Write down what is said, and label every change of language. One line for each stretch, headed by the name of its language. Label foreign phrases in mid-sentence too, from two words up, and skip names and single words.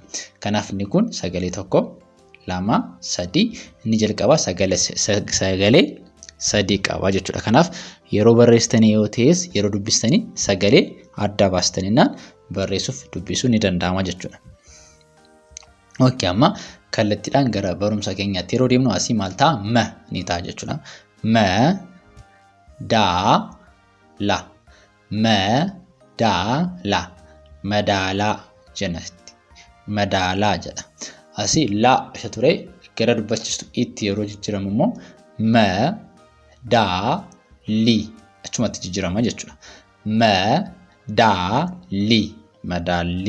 Oromo: Kanaaf inni kun sagalee tokko, 2, 3 inni jalqaba sagalee 3 qaba jechuudha. Kanaaf yeroo barreessitanii yoo ta'es yeroo dubbistanii sagalee adda baastaniinaan barreessuuf dubbisuu ni danda'ama jechuudha. Okay, amma kallattiidhaan gara barumsa keenyaatti yeroo deemnu asii maal ta'a? M ni ta'a jechuudha. M, da, la. M, da, la. Madaalaa jennatti. Madaalaa jedha. Asii la isa ture gara dubbachistu itti yeroo jijjiiramu immoo m, da, li achumatti jijjiirama jechuudha. M, da, li. Madaalli.